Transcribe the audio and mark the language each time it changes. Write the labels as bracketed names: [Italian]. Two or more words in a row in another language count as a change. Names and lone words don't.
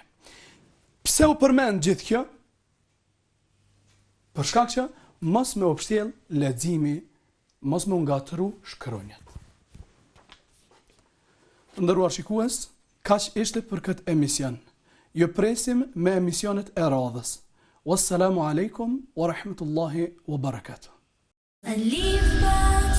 [Albanian] Pse u përmend gjithë kjo? Për shkak që mos me upshtjell leximi, mos me ngatru shkronjat. Nderuar shikues, kaq ishte për këtë emision. Ju presim me emisionet e radhës. [Arabic] والسلام عليكم ورحمة الله وبركاته. And leave by